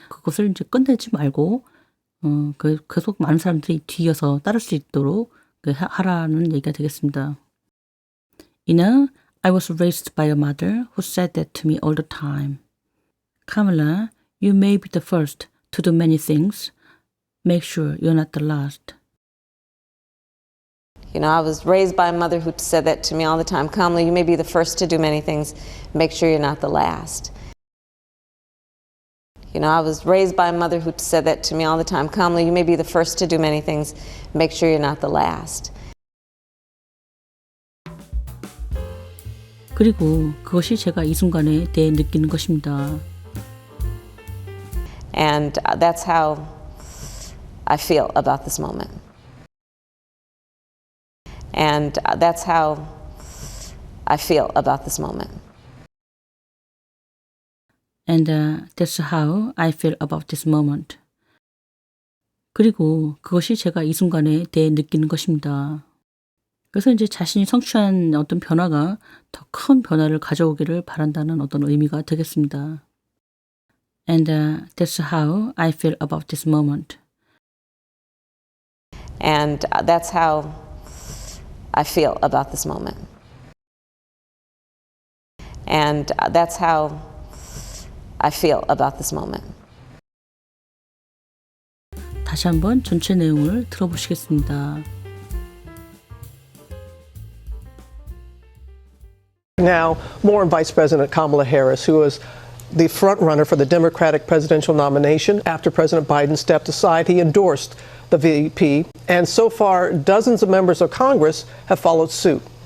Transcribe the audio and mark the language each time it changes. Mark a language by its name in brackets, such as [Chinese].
[Korean] 그것을 이제 끝내지 말고 계속 많은 사람들이 뒤이어서 따를 수 있도록 하라는 얘기가 되겠습니다. [English] You know, I was raised by a mother who said that to me all the time. Kamala, you may be the first to do many things. Make sure you're not the last. You know, I was raised by a mother who said that to me all the time. Kamala, you may be the first to do many things. Make sure you're not the last. You know, I was raised by a mother who said that to me all the time. Kamala, you may be the first to do many things. Make sure you're not the last. [Korean] 그리고 그것이 제가 이 순간에 대해 느끼는 것입니다. [English] And that's how I feel about this moment. And that's how I feel about this moment. And that's how I feel about this moment. [Korean] 그리고 그것이 제가 이 순간에 대해 느끼는 것입니다. 그래서 이제 자신이 성취한 어떤 변화가 더 큰 변화를 가져오기를 바란다는 어떤 의미가 되겠습니다. [English] And that's how I feel about this moment. And that's how I feel about this moment. And that's how I feel about this moment. [Korean] 다시 한번 전체 내용을 들어보시겠습니다. [English] Now, more on Vice President Kamala Harris, who is the front runner for the Democratic presidential nomination. After President Biden stepped aside, he endorsed the VP, and so far, dozens of members of Congress have followed suit.